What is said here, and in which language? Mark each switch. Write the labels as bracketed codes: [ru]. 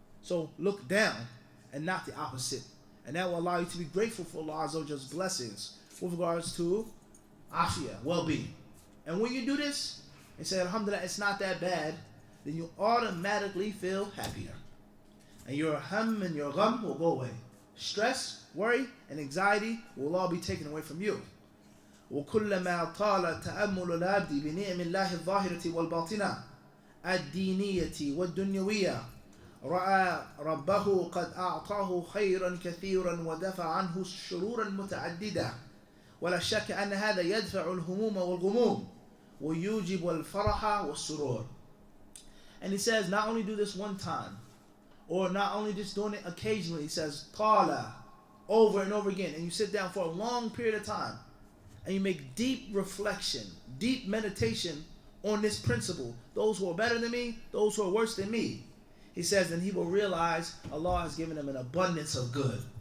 [en] So look down, and not the opposite. And that will allow you to be grateful for Allah Azza wa Jalla's blessings with regards to afiyah, well-being. And when you do this, and say, alhamdulillah, it's not that bad, then you automatically feel happier. And your hum and your gham will go away. Stress, worry, and anxiety will all be taken away from you. [ar] وكلما طال تأمل العبد بنعم الله الظاهرة والباطنة الدينية والدنيوية رأى ربه قد أعطاه خيرا كثيرا ودفع عنه شرورا متعددة ولا شك أن هذا يدفع الهموم والغموم ويوجب الفرح والسرور. [en] And he says, not only do this one time, or not only just doing it occasionally, he says, طال, over and over again, and you sit down for a long period of time, and you make deep reflection, deep meditation on this principle. Those who are better than me, those who are worse than me. He says, then he will realize Allah has given him an abundance of good.